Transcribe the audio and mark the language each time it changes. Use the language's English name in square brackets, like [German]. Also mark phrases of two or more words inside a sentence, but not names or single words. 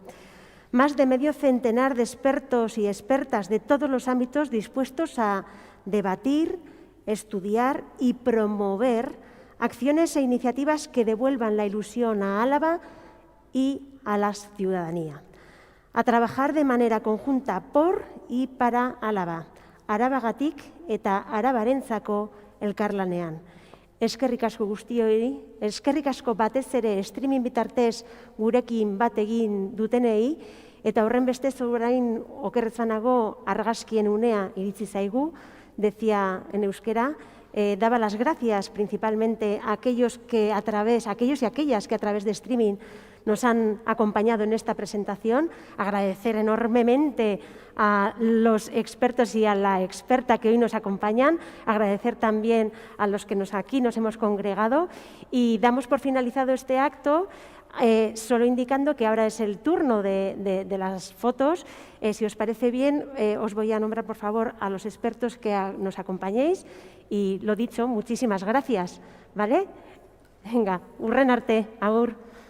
[Spanish] Más de medio centenar de expertos y expertas de todos los ámbitos dispuestos a debatir, estudiar y promover acciones e iniciativas que devuelvan la ilusión a Álava y a la ciudadanía. A trabajar de manera conjunta por y para Álava, [Basque] Arabagatik eta Arabarentzako elkarlanean. Eskerrik asko guztioi, eskerrik asko batez ere streaming bitartez gurekin bat egin dutenei, eta horren bestez orain okerretzanago argazkien unea iritsi zaigu, [Spanish] decía en euskera, daba las gracias principalmente a aquellos y aquellas que a través de streaming nos han acompañado en esta presentación, agradecer enormemente a los expertos y a la experta que hoy nos acompañan, agradecer también a los que aquí nos hemos congregado y damos por finalizado este acto solo indicando que ahora es el turno de las fotos. Si os parece bien, os voy a nombrar por favor a los expertos que nos acompañéis y lo dicho, muchísimas gracias, ¿vale? Venga, [Basque] hurren arte, agur.